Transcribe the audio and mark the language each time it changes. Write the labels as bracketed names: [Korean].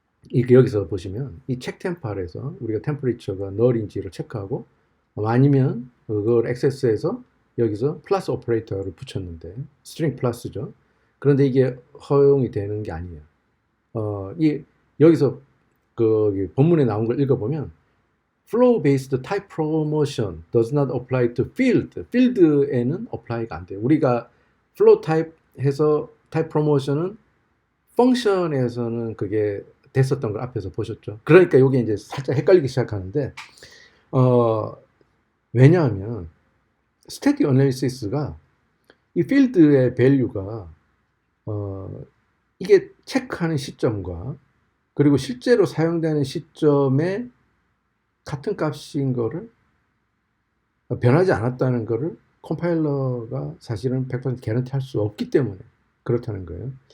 [Korean] 이게 여기서 보시면 이 check temp 아래서 우리가 temperature가 null인지를 체크하고 아니면 그걸 액세스해서 여기서 플러스 오퍼레이터를 붙였는데 string 플러스죠. 그런데 이게 허용이 되는 게 아니에요. 여기서 그 본문에 나온 걸 읽어보면 [English] flow-based type promotion does not apply to field. [Korean] field에는 apply가 안 돼요. 우리가 flow type 해서 type promotion은 펑션에서는 그게 됐었던 걸 앞에서 보셨죠. 그러니까 이게 이제 살짝 헷갈리기 시작하는데 왜냐하면 static analysis가 이 field의 value가 이게 체크하는 시점과 그리고 실제로 사용되는 시점에 같은 값인 거를 변하지 않았다는 거를 컴파일러가 사실은 100% 개런티 할 수 없기 때문에 그렇다는 거예요.